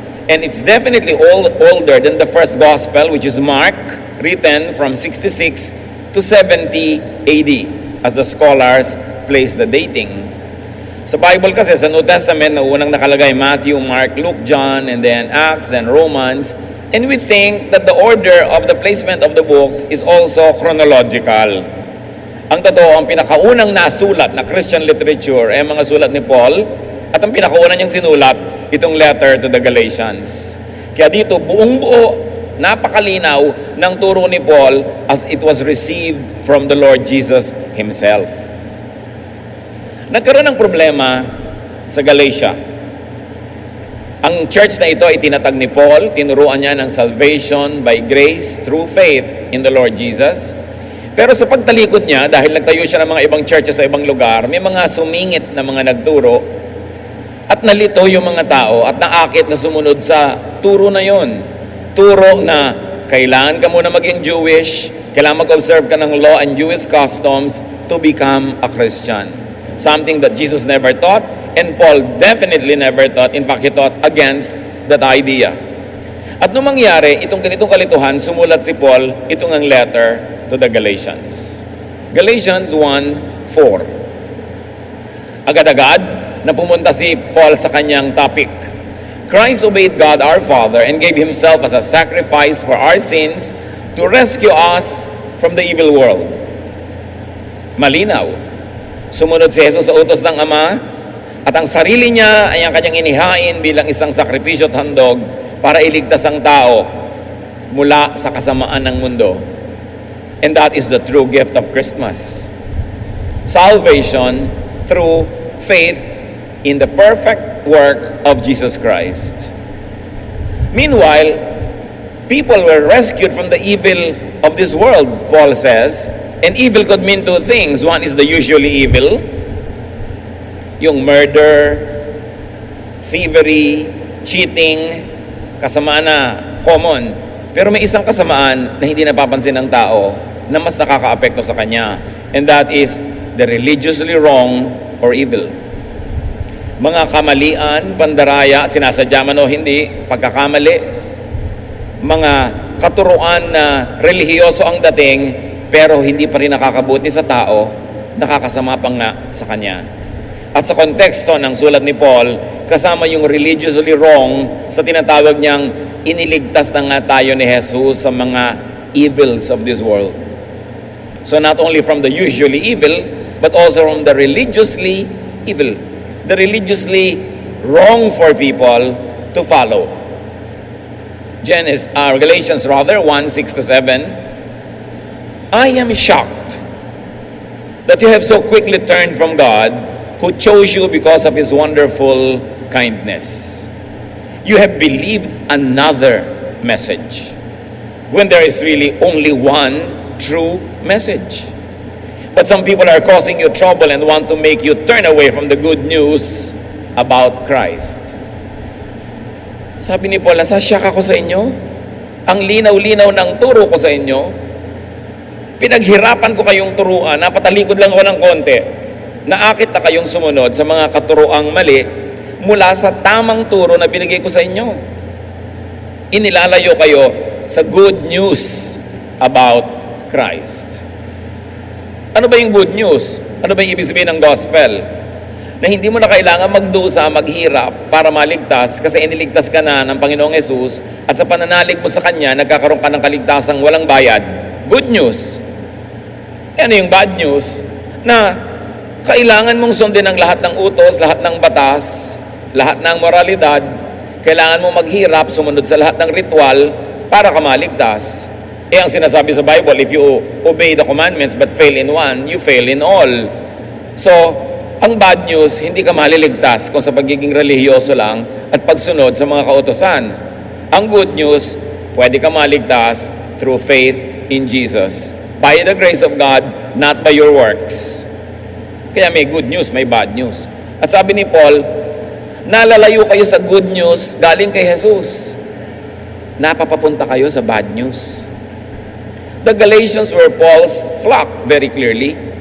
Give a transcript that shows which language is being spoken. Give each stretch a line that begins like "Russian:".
English: And it's definitely older than the first gospel, which is Mark, written from 66 to 70 AD, as the scholars place the dating.
Filipino: Sa Bible kasi, sa New Testament, na unang nakalagay Matthew, Mark, Luke, John, and then Acts, then Romans.
English: And we think that the order of the placement of the books is also chronological.
Filipino: Ang totoo, ang pinakaunang nasulat na Christian literature ay mga sulat ni Paul, at ang pinakaunang niyang sinulat, itong
English: letter to the Galatians.
Filipino: Kaya dito, buong-buo, napakalinaw ng turo ni Paul
English: as it was received from the Lord Jesus Himself.
Filipino: Nagkaroon ng problema sa Galatia. Ang church na ito ay tinatag ni Paul, tinuruan niya ng
English: salvation by grace through faith in the Lord Jesus.
Filipino: Pero sa pagtalikod niya, dahil nagtayo siya ng mga ibang churches sa ibang lugar, may mga sumingit na mga nagturo at nalito yung mga tao at naakit na sumunod sa turo na yon. Turo na kailangan ka muna maging Jewish, kailangan mag-observe ka ng
English: law and Jewish customs to become a Christian. Something that Jesus never taught, and Paul definitely never taught. In fact, he taught against that idea.
Filipino: At nung mangyari, itong ganitong kalituhan, sumulat si Paul, itong ang
English: letter to the Galatians.
Filipino: Galatians 1:4. Agad-agad na pumunta si Paul sa kanyang topic.
English: Christ obeyed God our Father and gave Himself as a sacrifice for our sins to rescue us from the evil world.
Filipino: Malinaw. Sumunod si Jesus sa utos ng Ama, at ang sarili niya ay ang kanyang inihain bilang isang sakripisyo at handog para iligtas ang tao mula sa kasamaan ng mundo.
English: And that is the true gift of Christmas. Salvation through faith in the perfect work of Jesus Christ. Meanwhile, people were rescued from the evil of this world, Paul says. And evil could mean two things. One is the usually evil, yung murder, thievery, cheating,
Filipino: kasamaan na
English: common.
Filipino: Pero may isang kasamaan na hindi napapansin ng tao na mas nakakaapekto sa kanya.
English: And that is the religiously wrong or evil.
Filipino: Mga kamalian, pandaraya, sinasadya man o hindi, pagkakamali, mga katuruan na relihiyoso ang dating, pero hindi pa rin nakakabuti sa tao, nakakasama pa nga sa kanya. At sa konteksto ng sulat ni Paul, kasama yung religiously wrong sa tinatawag niyang iniligtas na nga tayo ni Jesus sa mga
English: evils of this world. So not only from the usually evil, but also from the religiously evil. The religiously wrong for people to follow. Galatians 1:6-7. I am shocked that you have so quickly turned from God, who chose you because of His wonderful kindness. You have believed another message, when there is really only one true message. But some people are causing you trouble and want to make you turn away from the good news about Christ.
Filipino: Sabi ni Paul, nasasyak ako sa inyo. Ang linaw-linaw ng turo ko sa inyo. Pinaghirapan ko kayong turuan, napatalikod lang ako ng konti. Naakit na kayong sumunod sa mga katuroang mali mula sa tamang turo na binigay ko sa inyo. Inilalayo kayo sa
English: good news about Christ.
Filipino: Ano ba yung good news? Ano ba yung ibig sabihin ng gospel? Na hindi mo na kailangan magdusa, maghirap para maligtas kasi iniligtas ka na ng Panginoong Yesus at sa pananalig mo sa Kanya, nagkakaroon ka ng kaligtasang walang bayad.
English: Good news.
Filipino: Ano yung bad news? Na kailangan mong sundin ang lahat ng utos, lahat ng batas, lahat ng moralidad. Kailangan mong maghirap, sumunod sa lahat ng ritual para ka maligtas. Ang sinasabi sa
English: Bible, if you obey the commandments but fail in one, you fail in all.
Filipino: So, ang bad news, hindi ka maliligtas kung sa pagiging relihiyoso lang at pagsunod sa mga kautosan.
English: Ang good news,
Filipino: pwede ka maligtas
English: through faith in Jesus by the grace of God, not by your works.
Filipino: Kaya may good news, may bad news. At sabi ni Paul, nalalayo kayo sa good news galing kay Jesus. Napapapunta kayo sa bad news.
English: The Galatians were Paul's flock, very clearly.